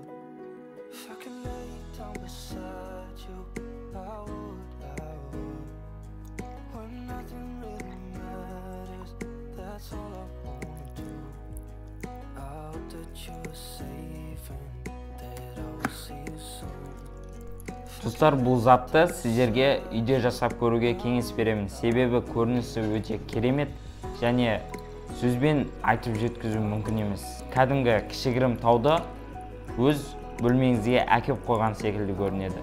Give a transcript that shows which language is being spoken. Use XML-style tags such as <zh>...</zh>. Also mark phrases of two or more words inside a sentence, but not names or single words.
<en>If I could lay down beside you, I would. When nothing really matters, that's all I wanna do. I hope that you are safe and that I will see you soon.</en> <kk>Достар, бұл затты сіздерге үйде жасап көруге кеңес беремін. Себебі көрінісі өте керемет және сөзбен айтып жеткізу мүмкін емес. Кәдімгі кішігірім тауды өз бөлмеңізге әкеп қойған секілді көрінеді.</kk>